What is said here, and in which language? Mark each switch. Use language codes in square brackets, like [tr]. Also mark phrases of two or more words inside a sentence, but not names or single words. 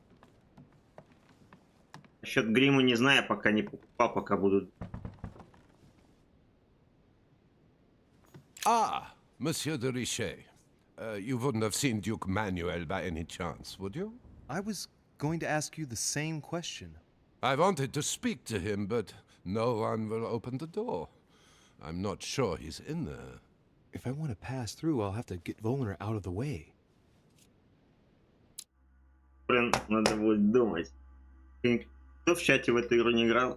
[ru] Насчет грима не знаю, пока не покупал, пока буду. [en] Ah, Monsieur de Richet. You wouldn't have seen Duke Manuel by any chance, would you? I was going to ask you the same question. I wanted to speak to him, but no one will open the door. I'm not sure he's in there. If I want to pass through, I'll have to get Volner out of the way. [ru] Блин, надо будет думать. Кто в чате в эту игру не играл?